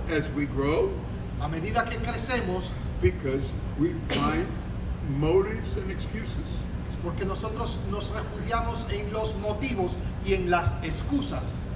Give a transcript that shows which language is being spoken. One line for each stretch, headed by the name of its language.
English: as we grow
Spanish: a medida que crecemos
English: because we find motives and excuses.
Spanish: es porque nosotros nos refugiamos en los motivos y en las excusas.